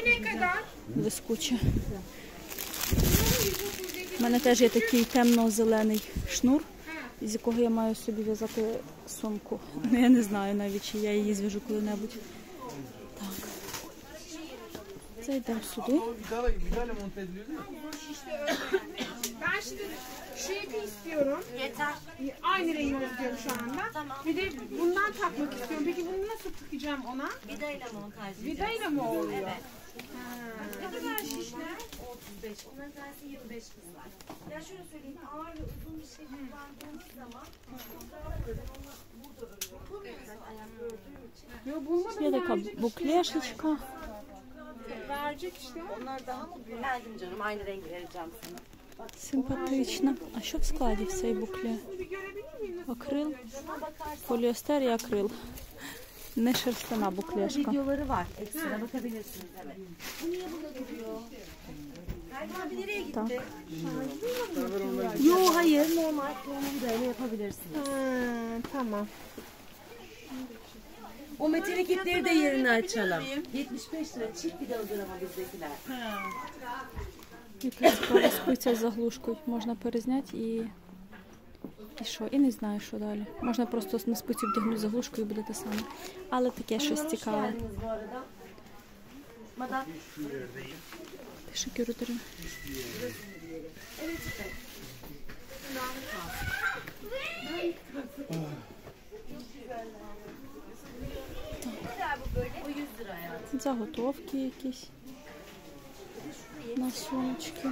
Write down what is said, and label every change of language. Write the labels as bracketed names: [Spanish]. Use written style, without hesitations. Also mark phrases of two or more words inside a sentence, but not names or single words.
[Ukrainian] Блискуче. У мене теж є такий темно-зелений шнур, з якого я маю собі в'язати сумку. Ну, я не знаю навіть, чи я її зв'яжу коли-небудь. Так. Це йдемо сюди. [Turkish] Ben şimdi şu ipi istiyorum. Yeter. Aynı rengi istiyorum şu anda. Tamam. Bir de bundan takmak istiyorum. Peki bunu nasıl takacağım ona? Vidayla montajlayacağız. Vidayla mı oluyor? Evet. Ne kadar şişler? 35. Onların tanesi 25 kızlar. Ya şöyle söyleyeyim, ağır ve uzun bir şey kullandığınız zaman çok daha böyle onu burada örüyorum. Bulamıyorsun ayakta ördüğüm için. Yo bulmadım. [Ukrainian] Є така буклешечка. [Turkish] Verecek işte. Onlar daha mı büyük? Verdim canım, aynı rengi vereceğim sana. [Ukrainian] Симпатична. А що в складі в цій буклі? Акрил, поліестер і акрил. Не шерстяна буклешка. [Turkish] Videoları var. Ekstra bakabilirsiniz, evet. Bu niye burada duruyor? Galiba bir nereye gitti? [Ukrainian] Так. [Turkish] Yo hayır, normal da yapabilirsiniz. Tamam. O metalik ipleri de yerine açalım. 75 lira çift bir de uygulama bizdekiler. [Ukrainian] Якась цікава спиця з заглушкою. Можна перезняти і що? І не знаю, що далі. Можна просто на спицю вдягнути заглушку і буде те саме. Але таке щось цікаве. [Turkish] Teşekkür ederim. [Ukrainian] Заготовки якісь на сумочки.